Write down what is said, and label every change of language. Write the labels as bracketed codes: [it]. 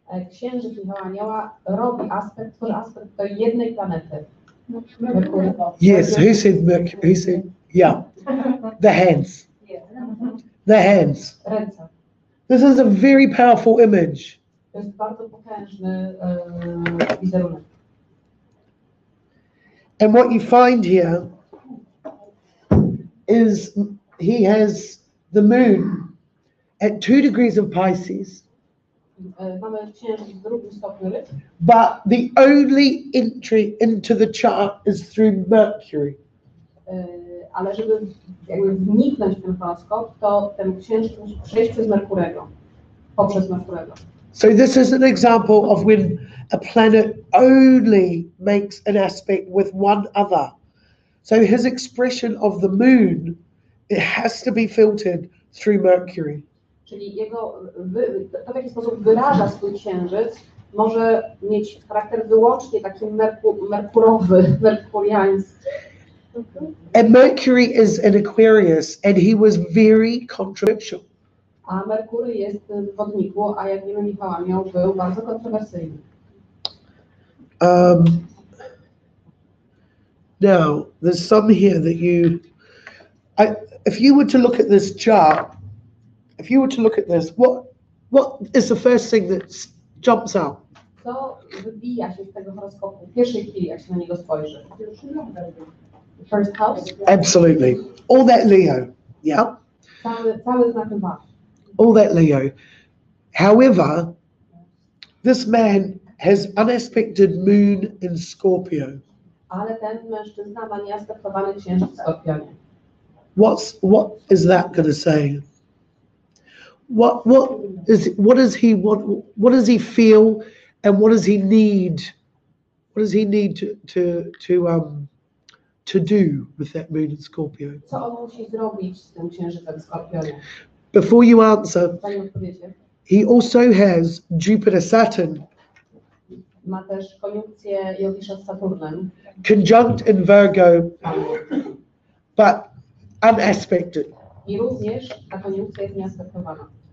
[pl] Księżyc Michała Anioła tworzy aspekt do jednej planety. Merkury. [en] Yes, who said Mercury? Who said, yeah, the hands. The hands. [pl] Ręce. [en] This is a very powerful image. [pl] To jest bardzo potężny wizerunek. [en] And what you find here is he has the moon at 2 degrees of Pisces, [pl] Mamy księżyc w drugim stopniu ryb, [en] but the only entry into the chart is through Mercury. [pl] ale żeby jakby wniknąć w ten horoskop, to ten księżyc musi przejść przez Merkurego, poprzez Merkurego. [en] So this is an example of when a planet only makes an aspect with one other. So his expression of the moon, it has to be filtered through Mercury. [pl] Czyli to w jaki sposób wyraża swój księżyc, może mieć charakter wyłącznie taki merkurowy, merkuriański. [en] And Mercury is in Aquarius, and he was very controversial. [pl] A Merkury jest w wodniku, a jak wiemy, Michał Anioł był bardzo kontrowersyjny. [en] Now, there's some here that if you were to look at this chart, if you were to look at this, what is the first thing that jumps out? [pl] Co wybija się z tego horoskopu w pierwszej chwili, jak się na niego spojrzy? [en] First house? Absolutely. All that Leo, yeah? [pl] Cały znak lwa. [en] All that Leo. However, this man has unaspected moon in Scorpio. [pl] Ale ten mężczyzna ma nieaspektowany księżyc w Skorpionie. [en] What is that going to say? What does he want? What does he feel, and what does he need? What does he need to do with that moon in Scorpio? [pl] Co on musi zrobić z tym księżycem w Skorpionie? [en] Before you answer, [pl] Zanim odpowiecie, [en] he also has Jupiter Saturn [pl] ma też koniunkcję Jowisza z Saturnem, [en] conjunct in Virgo, but unaspected. [pl] i również ta koniunkcja jest nieaspektowana.